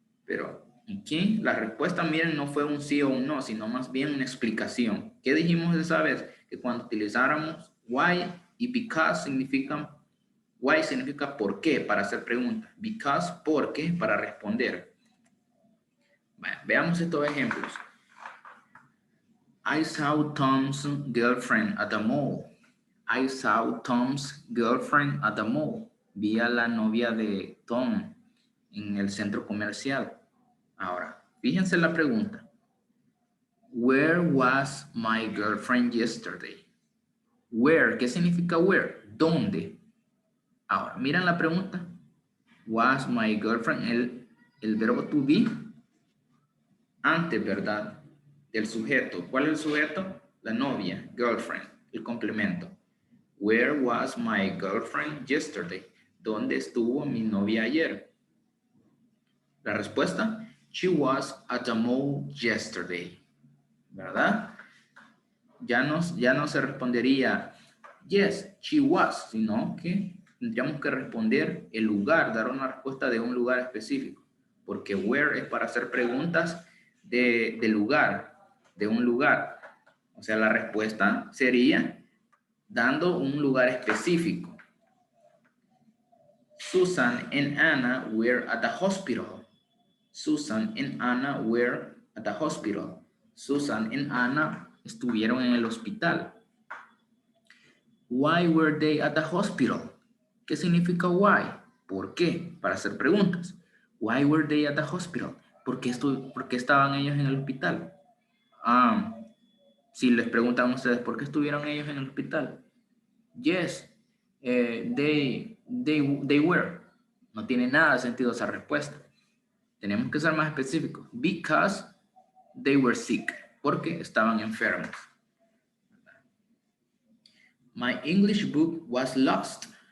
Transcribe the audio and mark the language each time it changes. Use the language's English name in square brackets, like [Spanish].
[Spanish] Pero aquí la respuesta, miren, no fue un sí o un no, sino más bien una explicación. ¿Qué dijimos esa vez? Que cuando utilizáramos why y because significan, why significa por qué, para hacer preguntas. Because, porque, para responder. Bueno, veamos estos ejemplos. [English] I saw Tom's girlfriend at the mall. I saw Tom's girlfriend at the mall. [Spanish] Vi a la novia de Tom en el centro comercial. Ahora, fíjense la pregunta. [English] Where was my girlfriend yesterday? [Spanish] Where, ¿qué significa where? ¿Dónde? Ahora, miren la pregunta. [English] Was my girlfriend, [Spanish] el verbo to be, antes, ¿verdad? Del sujeto. ¿Cuál es el sujeto? La novia, girlfriend, el complemento. [English] Where was my girlfriend yesterday? [Spanish] ¿Dónde estuvo mi novia ayer? La respuesta, [English] she was at the mall yesterday. [Spanish] ¿Verdad? Ya no se respondería [English] yes, she was, [Spanish] sino que tendríamos que responder el lugar, dar una respuesta de un lugar específico, porque where es para hacer preguntas de lugar, de un lugar. O sea, la respuesta sería dando un lugar específico. [English] Susan and Anna were at the hospital. Susan and Anna were at the hospital. [Spanish] Susan and Anna estuvieron en el hospital. [English] Why were they at the hospital? [Spanish] ¿Qué significa why? ¿Por qué? Para hacer preguntas. [English] Why were they at the hospital? [Spanish] ¿Por qué estaban ellos en el hospital? Si les preguntan a ustedes, ¿por qué estuvieron ellos en el hospital? [English] Yes, they were. [Spanish] No tiene nada de sentido esa respuesta. Tenemos que ser más específicos. [English] Because they were sick. [Spanish] Porque estaban enfermos. [English] My English book was lost.